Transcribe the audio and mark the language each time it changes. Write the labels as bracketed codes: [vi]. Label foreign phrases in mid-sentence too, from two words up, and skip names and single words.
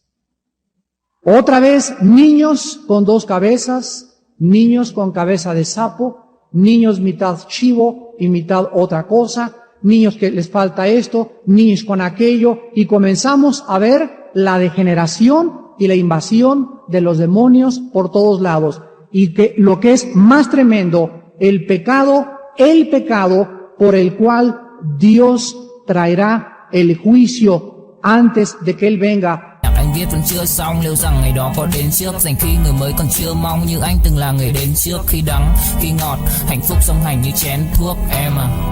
[es] Otra vez niños con 2 cabezas, niños con cabeza de sapo, niños mitad chivo y mitad otra cosa, niños que les falta esto, niños con aquello, y comenzamos a ver la degeneración y la invasión de los demonios por todos lados. Y que lo que es más tremendo, el pecado por el cual Dios traerá el juicio antes de que Él venga. [vi] Anh viết vẫn chưa xong, liệu rằng ngày đó có đến trước, dành khi người mới còn chưa mong, như anh từng là người đến trước, khi đắng khi ngọt, hạnh phúc song hành như chén thuốc em à.